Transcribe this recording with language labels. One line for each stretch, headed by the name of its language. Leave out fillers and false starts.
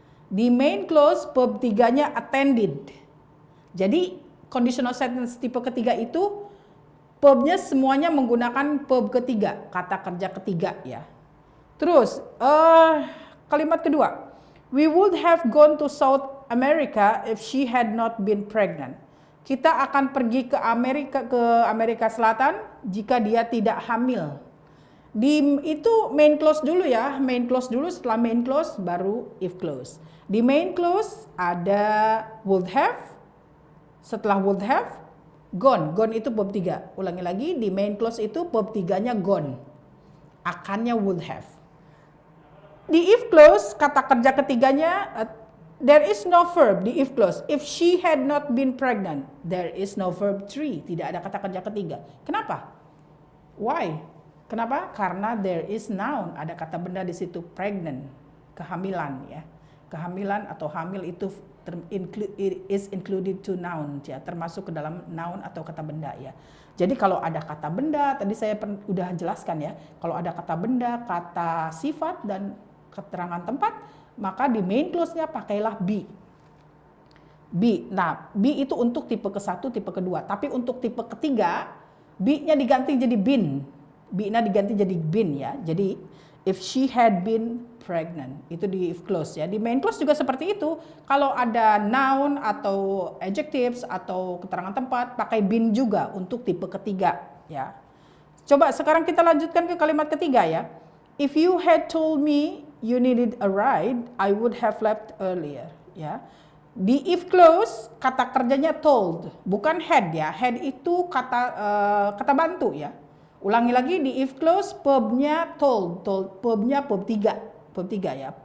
Indonesian: Di main clause verb 3-nya attended. Jadi conditional sentence tipe ketiga itu verbnya semuanya menggunakan verb ketiga, kata kerja ketiga ya. Terus kalimat kedua,
English: we would have gone to South America if she had not been pregnant.
Indonesian: Kita akan pergi ke Amerika Selatan jika dia tidak hamil. Itu main clause dulu ya, main clause dulu, setelah main clause baru if clause. Di main clause ada would have, setelah would have gone. Gone itu verb 3. Ulangi lagi, di main clause itu verb 3-nya gone. Akannya would have. Di if clause, kata kerja ketiganya,
English: there is no verb
Indonesian: di if clause.
English: If she had not been pregnant, there is no verb 3.
Indonesian: Tidak ada kata kerja ketiga. Kenapa? Why? Kenapa? Karena
English: there is noun.
Indonesian: Ada kata benda di situ, pregnant, kehamilan ya. Kehamilan atau hamil itu
English: is included to noun
Indonesian: ya, termasuk ke dalam noun atau kata benda ya. Jadi kalau ada kata benda, tadi saya udah jelaskan ya, kalau ada kata benda, kata sifat dan keterangan tempat, maka di main clause-nya pakailah be. Be. Nah, be itu untuk tipe ke-1, tipe kedua. Tapi untuk tipe ketiga, be-nya diganti jadi been. Be-nya diganti jadi been ya. Jadi
English: if she had been pregnant,
Indonesian: itu di if clause ya. Di main clause juga seperti itu. Kalau ada noun atau adjectives atau keterangan tempat, pakai been juga untuk tipe ketiga ya. Coba sekarang kita lanjutkan ke kalimat ketiga ya.
English: If you had told me you needed a ride, I would have left earlier ya.
Indonesian: Di if clause kata kerjanya told, bukan had ya. Had itu kata bantu ya. Ulangi lagi, di if clause verbnya told, verbnya verb 3 ya.